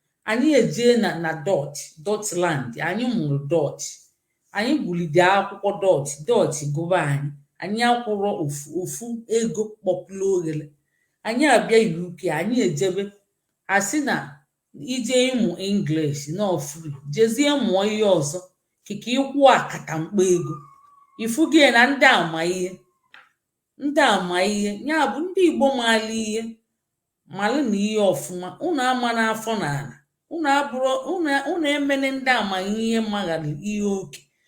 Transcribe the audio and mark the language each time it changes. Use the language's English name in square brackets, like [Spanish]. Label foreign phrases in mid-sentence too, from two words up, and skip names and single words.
[Igbo] Anyị ejee na, na Dutch, Dutchland, anyị mụrụ Dutch. Anyị gụlide akwụkwọ Dutch, Dutch gụba anyị. Anyị akwụrọ ofu, ofu ego kpọpụlụ oghere. Anyị abịa U K, anyị ejebe, asị na ije ịmụ English, [English] no free. [Igbo] Jezie mụọ ihe ọzọ, kịka ịkwụ akatamkpa ego. Ifu gị na ndị ama ihe. Ndị ama ihe. Ya bụ ndị Igbo maala ihe, malụ na ihe ọfụma. Unu ama n'afọ n'ala. Unu abụrụ, unu, unu emene ndị ama ihe maghara ihe oke.